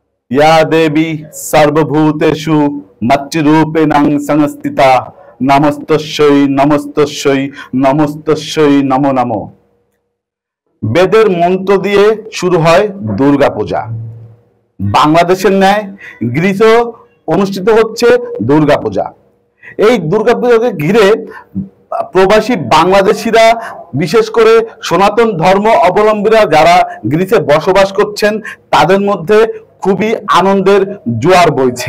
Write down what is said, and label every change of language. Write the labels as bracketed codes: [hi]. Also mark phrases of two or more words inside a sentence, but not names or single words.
[sa] या देवी सर्वभूतेषु मच्चिरूपेणां संस्थिता नमस्तस्यै नमस्तस्यै नमस्तस्यै नमो नमो। [bn] বেদের মন্ত্র দিয়ে শুরু হয় দুর্গা পূজা। বাংলাদেশের ন্যায় গ্রিসেও অনুষ্ঠিত হচ্ছে দুর্গা পূজা। এই দুর্গা পূজাকে ঘিরে প্রবাসী বাংলাদেশিরা, বিশেষ করে সনাতন ধর্ম অবলম্বীরা যারা গ্রিসে বসবাস করছেন, তাদের মধ্যে খুবই আনন্দের জোয়ার বইছে।